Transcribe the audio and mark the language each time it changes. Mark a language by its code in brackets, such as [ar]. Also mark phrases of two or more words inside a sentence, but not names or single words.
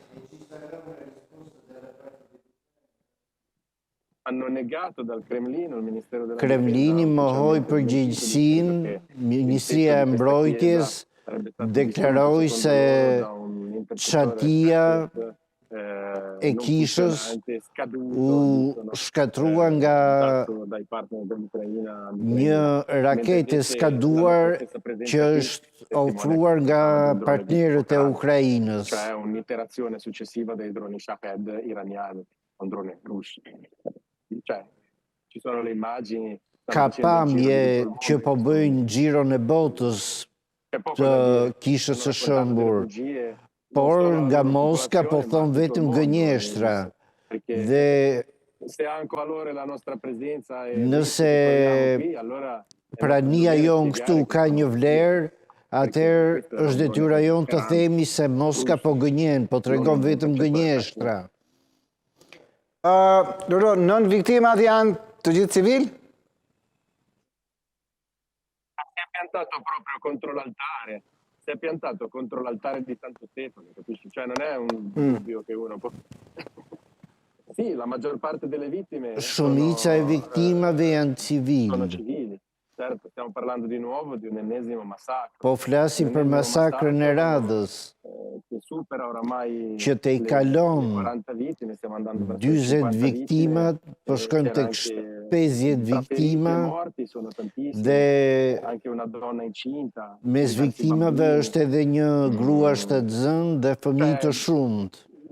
[sq] Kremlini mohoi përgjegjësinë, Ministria e Mbrojtjes deklaroi se çatia e kishës u shkatrua nga një raketë e skaduar që është ofruar nga partnerët e Ukrainës. [it] Un'iterazione successiva dei droni Shahed iraniani, un drone russo. Ci sono le immagini. [sq] Ka pamje që po bëjnë xhiron e botës të kishës së shëmbur. Por nga Moska po thonë vetëm gënjeshtra. Dhe nëse prania jonë këtu ka një vlerë, atëherë është detyra jonë të themi se Moska po gënjen, po tregon vetëm gënjeshtra. Nën viktimat janë të gjithë civil? [it] Si è piantato proprio contro l'altare. Si è piantato contro l'altare di Santo Stefano, capisci? Cioè non è un dubbio che uno può... Sì, la maggior parte delle vittime [sq] Shumica e viktimave janë [it] sono civili. Certo, stiamo parlando di nuovo di un ennesimo massacro. [sq] Po flasim për masakrën e radhës, që te i kalon 40 viktimat, po shkojmë tek 50 viktima, dhe mes viktimave është edhe një grua shtatzën dhe fëmijë të shumt.